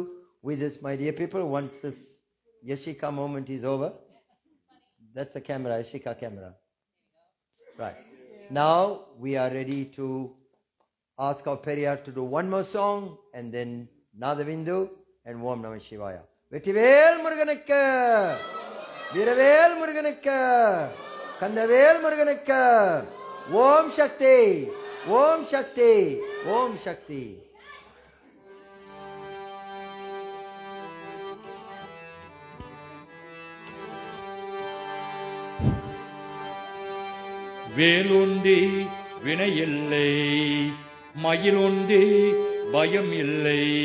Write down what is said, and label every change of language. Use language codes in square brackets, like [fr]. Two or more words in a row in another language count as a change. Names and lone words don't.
[en] With this, my dear people, once this Yashika moment is over. That's the camera, Yashika camera. Right. Now we are ready to ask our Periyar to do one more song. And then Nadavindu. And [sa] ॐ नमः शिवाय. [ta] வெற்றிவேல் முருகனுக்கு, வீரவேல் முருகனுக்கு, கந்தவேல் முருகனுக்கு. ஓம் சக்தி, ஓம் சக்தி, ஓம் சக்தி. வேலுண்டி வினையில்லை, மயிலுண்டி பயம் இல்லை.